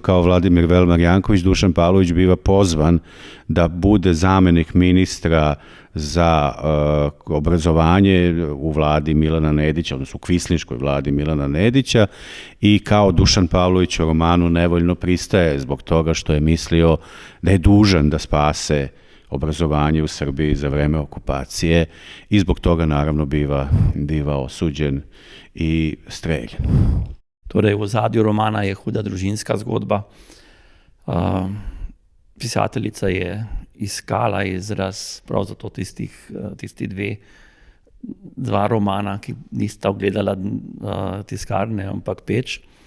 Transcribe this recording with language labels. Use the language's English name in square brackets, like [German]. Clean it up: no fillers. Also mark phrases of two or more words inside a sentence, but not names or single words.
[Serbian] kao Vladimir Velmar Janković, Dušan Pavlović biva pozvan da bude zamenik ministra za obrazovanje u vladi Milana Nedića, odnosno u kvislinškoj vladi Milana Nedića i kao Dušan Pavlović u romanu nevoljno pristaje zbog toga što je mislio da je dužan da spase obrazovanje u Srbiji za vreme okupacije i zbog toga naravno biva osuđen i streljan. [Slovenian] Torej, v ozadju romana je huda družinska zgodba. Pisateljica je iskala izraz prav zato tisti dva romana, ki nista ogledala tiskarne, ampak Peč.